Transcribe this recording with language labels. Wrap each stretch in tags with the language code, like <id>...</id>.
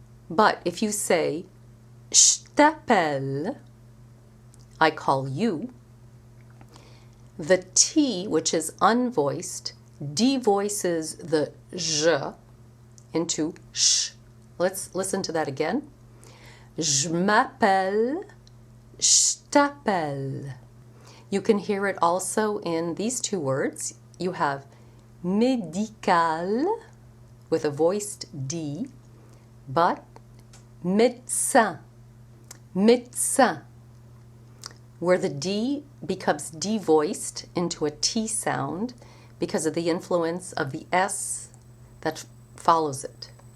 <en>But if you say</en> <fr>je t'appelle,</fr> <en>I call you, the T, which is unvoiced, devoices the je into sh. Let's listen to that again.</en> <fr>Je m'appelle, je t'appelle.</fr> <en>You can hear it also in these 2 words. You have médical with a voiced D, but médecin, médecin, where the D becomes devoiced into a T sound because of the influence of the S that follows it.</en>